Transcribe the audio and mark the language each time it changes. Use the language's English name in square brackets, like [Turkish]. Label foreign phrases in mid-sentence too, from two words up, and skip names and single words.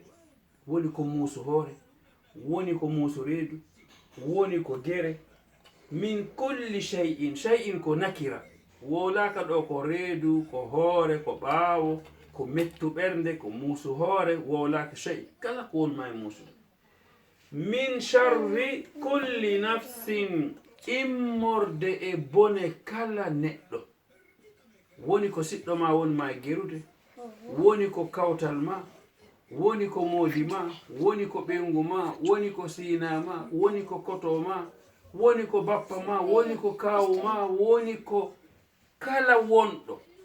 [Fula] woni ko muusu hoore woni ko muusu reedu woni ko gere [Arabic] من كل شيء [Fula] ko nakira wolaka ɗo ko reedu ko hoore ko ɓaawo ko mettu ɓernde ko muusu hoore wolaka shay kala ko wonma e muusude [Arabic] من شر كل نفس [Fula] immorde e bone kala neɗɗo woni ko siɗɗo ma wonma e gerude woni ko kawtal ma woni ko moodi ma woni ko ɓengu ma woni ko siina ma woni ko koto ma woni ko bappa ma woni ko kawu ma woni ko kala wonɗo